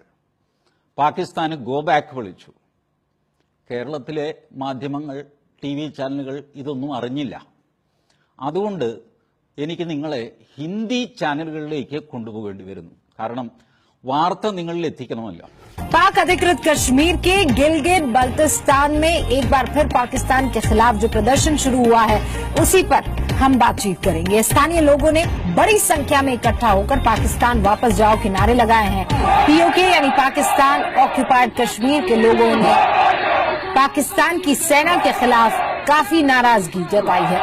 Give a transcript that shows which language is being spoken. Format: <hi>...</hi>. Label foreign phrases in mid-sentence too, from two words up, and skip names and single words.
<ml>പാകിസ്ഥാന്</ml> <en>go back</en> <ml>വിളിച്ചു. കേരളത്തിലെ മാധ്യമങ്ങൾ, TV ചാനലുകൾ ഇതൊന്നും അറിഞ്ഞില്ല. അതുകൊണ്ട് എനിക്ക് നിങ്ങളെ ഹിന്ദി ചാനലുകളിലേക്ക് കൊണ്ടുപോകേണ്ടി വരുന്നു. കാരണം വാർത്ത നിങ്ങളിൽ എത്തിക്കണമല്ലോ.</ml> <hi>पाक अधिकृत कश्मीर के गिलगित बाल्टिस्तान में एक बार फिर पाकिस्तान के खिलाफ जो प्रदर्शन शुरू हुआ है उसी पर हम बातचीत करेंगे. स्थानीय लोगों ने बड़ी संख्या में इकट्ठा होकर पाकिस्तान वापस जाओ के नारे लगाए हैं. POK यानी पाकिस्तान ऑक्युपाइड कश्मीर के लोगों ने पाकिस्तान की सेना के खिलाफ काफी नाराजगी जताई है.</hi>